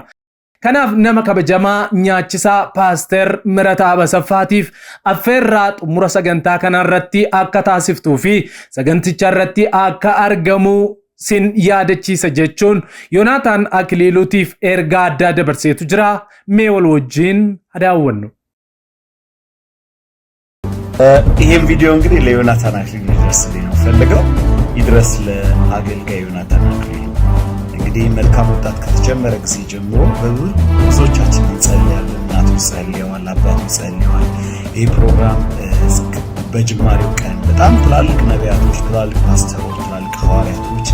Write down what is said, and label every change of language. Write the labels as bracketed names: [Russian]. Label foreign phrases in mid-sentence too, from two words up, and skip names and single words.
[Oromo] Kanaaf nama kabajamaa nyaachisaa Paaster Mirataa Basaffaatiif affeerraa xumura sagantaa kanarratti akka taasiftuu fi saganticha irratti akka argamu sin yaadachiisa jechuun Yoonaataan Akiliiluutiif ergaa addaa dabarseetu jira. Mee wal wajjin adaawwannu. [Amharic] ይሄን ቪዲዮ እንግዲህ ለዮናታን አክሊሉ ይድረስልኝ ነው ፈልገው ይድረስ ለአገልጋይ ዮናታን አክሊሉ። እንግዲህ መልካም ወጣት ከተጀመረ ጊዜ ጀምሮ ብዙዎቻችን እንጸልያለን። እናቶች ጸልየዋል፣ አባቶች ጸልየዋል። ይሄ ፕሮግራም በጅማሬው ቀን በጣም ትላልቅ ነቢያቶች፣ ትላልቅ ፓስተሮች፣ ትላልቅ ሐዋርያቶች